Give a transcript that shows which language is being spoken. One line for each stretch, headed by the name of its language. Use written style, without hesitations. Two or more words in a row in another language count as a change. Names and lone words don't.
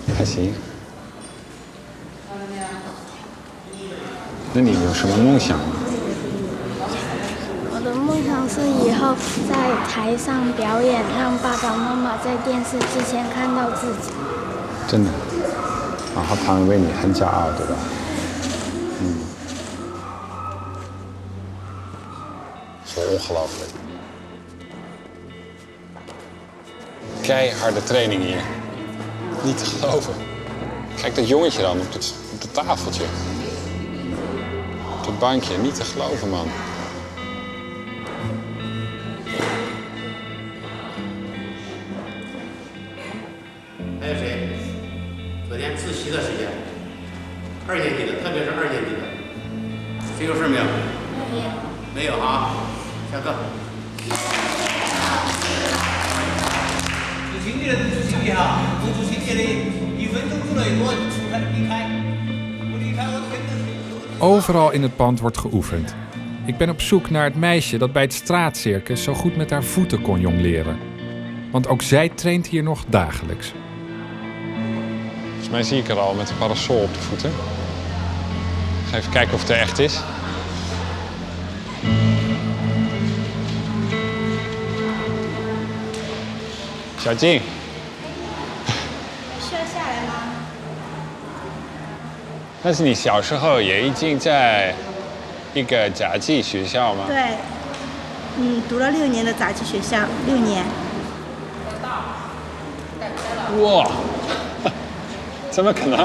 Chinese: 还行。那你有什么梦想吗？我的梦想是以后在台上表演，让爸爸妈妈在电视之前看到自己。真的，然后他们为你很骄傲，
Dutch: 对吧？Zo ongelooflijk. Keiharde training hier. Niet te geloven. Kijk dat jongetje dan op het tafeltje. Op het bankje. Niet te geloven, man.
Chinese: 还有谁？昨天自习的时间，2年级的，特别是2年级的，谁有事没有？没有。没有啊，下课。执行的执行的哈，不执行的1分钟之内给我离开，不离开我真的是。
Dutch: Overal in het pand wordt geoefend. Ik ben op zoek naar het meisje dat bij het straatcircus zo goed met haar voeten kon jongleren. Want ook zij traint hier nog dagelijks. Volgens mij zie ik er al met een parasol op de voeten. Ik ga even kijken of het er echt is. Xiaojing.
Chinese: 需要下来吗？但是你小时候也已经在一个杂技学校吗？对，读了6年的杂技学校，6年。哇，怎么可能？